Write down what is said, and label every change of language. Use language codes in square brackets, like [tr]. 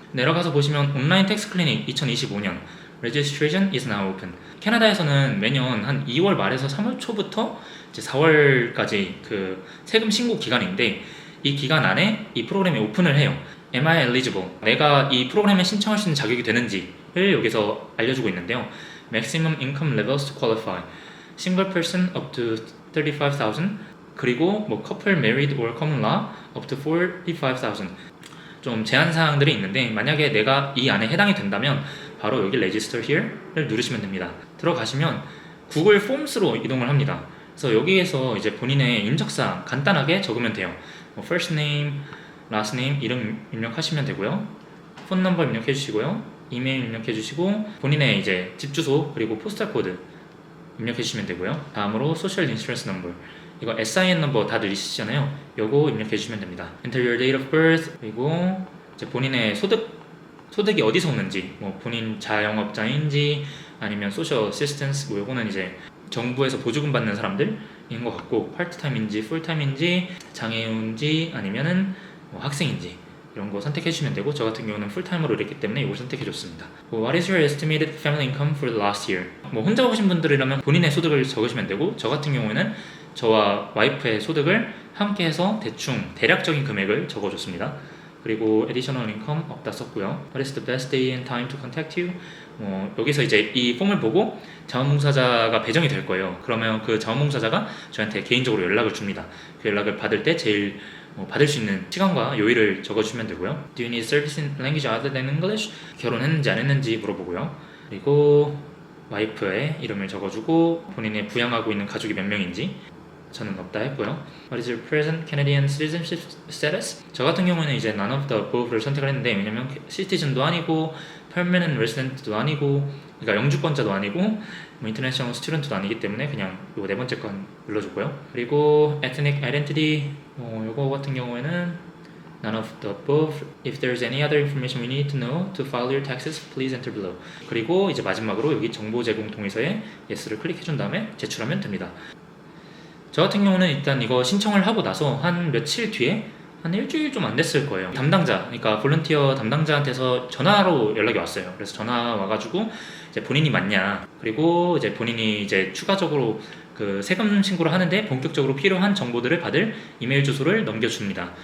[ko] 내려가서 보시면 온라인 텍스 클리닉 2025년 [en] Registration is now open. [ko] 캐나다에서는 매년 한 2월 말에서 3월 초부터 이제 4월까지 그 세금 신고 기간인데, 이 기간 안에 이 프로그램이 오픈을 해요. [en] Am I eligible? [ko] 내가 이 프로그램에 신청할 수 있는 자격이 되는지를 여기서 알려주고 있는데요. [en] Maximum income levels to qualify. Single person up to 35,000. [ko] 그리고 뭐 [en] couple married or common law up to 45,000. [ko] 좀 제한 사항들이 있는데, 만약에 내가 이 안에 해당이 된다면 바로 여기 Register Here를 누르시면 됩니다. 들어가시면 구글 폼스로 이동을 합니다. 그래서 여기에서 이제 본인의 인적사항 간단하게 적으면 돼요. 뭐 [en] first name, last name [ko] 이름 입력하시면 되고요. 폰 넘버 입력해 주시고요. 이메일 입력해 주시고 본인의 이제 집 주소 그리고 포스탈 코드 입력해 주시면 되고요. 다음으로 [en] social insurance number, [ko] 이거 SIN 넘버 다들 있으시잖아요. 요거 입력해 주시면 됩니다. [en] Enter your date of birth, [ko] 그리고 이제 본인의 소득이 어디서 오는지, 뭐 본인 자영업자인지 아니면 소셜 어시스턴스, 뭐 요거는 이제 정부에서 보조금 받는 사람들인 것 같고, 파트타임인지 풀타임인지 장애인인지 아니면은 뭐 학생인지 이런 거 선택해 주시면 되고, 저 같은 경우는 풀타임으로 이랬기 때문에 이걸 선택해 줬습니다. [en] What is your estimated family income for the last year? [ko] 뭐 혼자 오신 분들이라면 본인의 소득을 적으시면 되고, 저 같은 경우에는 저와 와이프의 소득을 함께 해서 대충 대략적인 금액을 적어줬습니다. 그리고 [en] additional income [ko] 없다 썼고요. [en] What is the best day and time to contact you? [ko] 여기서 이제 이 폼을 보고 자원봉사자가 배정이 될 거예요. 그러면 그 자원봉사자가 저한테 개인적으로 연락을 줍니다. 그 연락을 받을 때 제일 받을 수 있는 시간과 요일을 적어주시면 되고요. [en] Do you need service in language other than English? [ko] 결혼했는지 안 했는지 물어보고요. 그리고 와이프의 이름을 적어주고 본인이 부양하고 있는 가족이 몇 명인지, 저는 없다 했고요. [en] What is your present Canadian citizenship status? [ko] 저 같은 경우는 이제 [en] none of the above [ko] 를 선택을 했는데, 왜냐면 citizen도 아니고 permanent resident도 아니고, 그러니까 영주권자도 아니고 뭐 international student도 아니기 때문에 그냥 요 네 번째 건 눌러줬고요. 그리고 ethnic identity, 요거 같은 경우에는 [en] None of the above. If there's any other information we need to know to file your taxes, please enter below. [ko] 그리고 이제 마지막으로 여기 정보 제공 동의서에 yes를 클릭해준 다음에 제출하면 됩니다. 저 같은 경우는 일단 이거 신청을 하고 나서 한 며칠 뒤에 한 일주일 좀 안 됐을 거예요. 담당자, 그러니까 볼런티어 담당자한테서 전화로 연락이 왔어요. 그래서 전화 와가지고 이제 본인이 맞냐, 그리고 이제 본인이 이제 추가적으로 그 세금 신고를 하는데 본격적으로 필요한 정보들을 받을 이메일 주소를 넘겨줍니다.